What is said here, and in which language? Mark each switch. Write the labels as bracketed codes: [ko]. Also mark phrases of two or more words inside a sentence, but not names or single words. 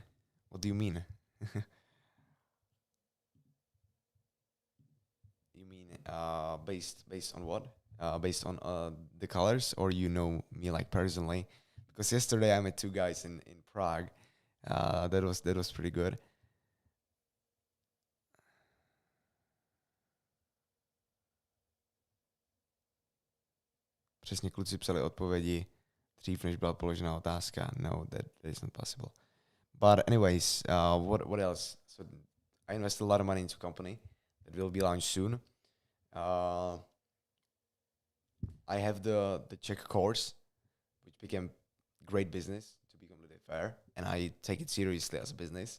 [en] What do you mean? You mean based on what? Based on the colors, or me like personally? Because yesterday I met two guys in Prague. That was pretty good. [cs] Přesně kluci psali odpovědi dřív, než byla položená otázka. [en] No, that is not possible. But anyways, what else? So I invested a lot of money into a company that will be launched soon. I have the Czech course, which became great business, to be completely fair, and I take it seriously as a business.